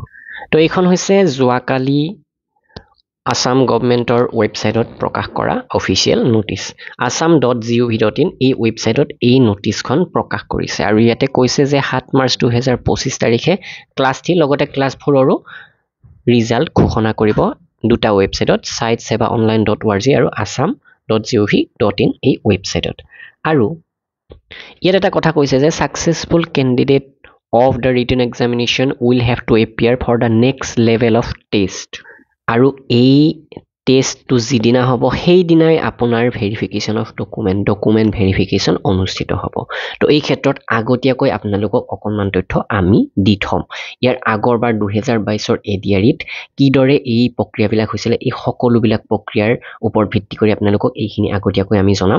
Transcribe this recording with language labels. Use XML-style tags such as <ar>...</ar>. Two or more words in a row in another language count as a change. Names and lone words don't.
<as>তো এইখন হৈছে যোৱাকালি আসাম গভৰ্ণমেণ্টৰ ৱেবছাইটত প্ৰকাশ কৰা</as> <en>official notice.</en> <as>assam.gov.in এই ৱেবছাইটত এই নোটিছখন প্ৰকাশ কৰিছে আৰু ইয়াতে কৈছে যে 7 মাৰ্চ 2025 তাৰিখে ক্লাছ 3 লগতে ক্লাছ 4ৰো ৰিজাল্ট ঘোষণা কৰিব দুটা ৱেবছাইটত, saitseva.online.org আৰু assam.gov.in এই ৱেবছাইটত। আৰু ইয়াত এটা কথা কৈছে যে</as> <en>successful candidate of the written examination will have to appear for the next level of test</en> <as>আৰু এই টেষ্টটো যিদিনা হ'ব সেইদিনাই আপোনাৰ</as> <en>verification of document verification</en> <as>অনুষ্ঠিত হ'ব। তো এই ক্ষেত্ৰত আগতীয়াকৈ আপোনালোকক অকণমান তথ্য আমি দি থ'ম। ইয়াৰ আগৰবাৰ 2022ৰ ADREত কিদৰে এই প্ৰক্ৰিয়াবিলাক হৈছিলে, এই সকলোবিলাক প্ৰক্ৰিয়াৰ ওপৰত ভিত্তি কৰি আপোনালোকক এইখিনি আগতীয়াকৈ আমি জনাম।</as>